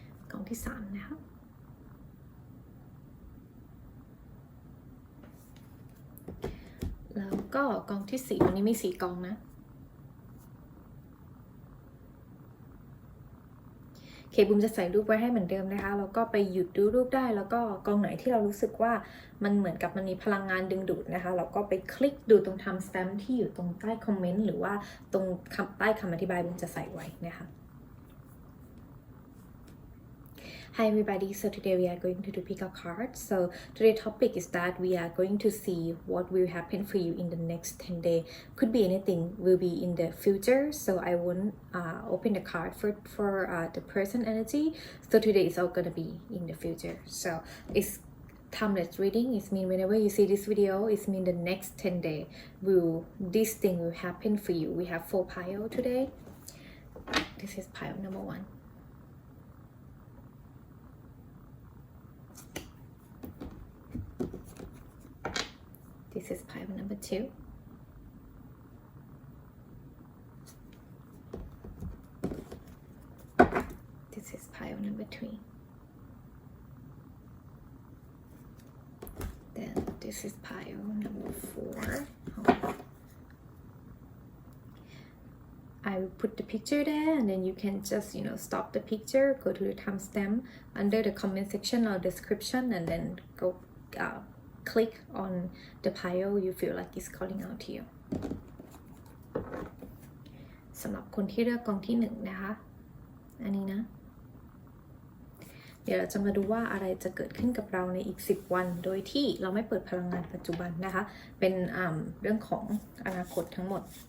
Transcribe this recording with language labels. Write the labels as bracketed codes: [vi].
[th] กองที่3นะคะแล้วก็กองที่4วันนี้มี4กองนะเคบุมจะใส่รูปไว้ให้เหมือนเดิมนะคะแล้วก็ไปหยุดดูรูปได้แล้วก็กองไหนที่เรารู้สึกว่า มันเหมือนกับมันมีพลังงานดึงดูดนะคะเราก็ไปคลิกดูตรงทำสแตมป์ที่อยู่ตรงใต้คอมเมนต์หรือว่าตรงใต้คำอธิบายบุมจะใส่ไว้นะคะ [en] Hi everybody, so today we are going to do pick a card. So today's topic is that we are going to see what will happen for you in the next 10 days. Could be anything, will be in the future. So I won't open the card for the present energy. So today is all gonna be in the future. So it's timeless reading. It means whenever you see this video, it means the next 10 days this thing will happen for you. We have 4 piles today. This is pile number 1. This is pile number 2. This is pile number 3. Then this is pile number 4. I will put the picture there and then you can just stop the picture, go to the timestamp under the comment section or description and then go click on the pile you feel like it's calling out to you [th] สำหรับคนที่เลือกกองที่1นะคะอันนี้นะเดี๋ยวเราจะมาดูว่าอะไรจะเกิดขึ้นกับเราในอีก10วันโดยที่เราไม่เปิดพลังงานปัจจุบันนะคะเป็นเรื่องของอนาคตทั้งหมด